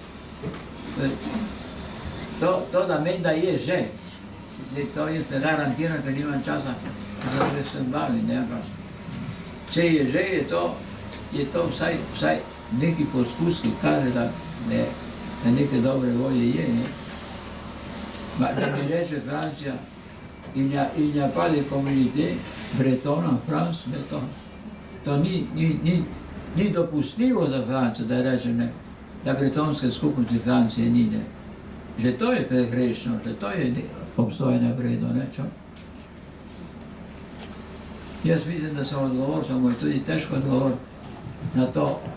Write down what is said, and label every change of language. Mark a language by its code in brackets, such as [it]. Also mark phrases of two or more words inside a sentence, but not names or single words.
[sl] To da meni, da je že, to jaz ne garantiram, ker nimam časa, da se sem bavim, ampak če je že, je to vsaj neki poskus, ki kaže, da neke dobre volje je. Da mi reče Francija, [fr] il n'y a pas de communauté bretone en France, [sl] to ni dopustljivo za Francijo, da reče, da bretonske skupnosti Francije ni. Že to je pregrešno, že to je obstojene vredno. Jaz mislim, da sem odgovor, samo je tudi težko odgovor na to.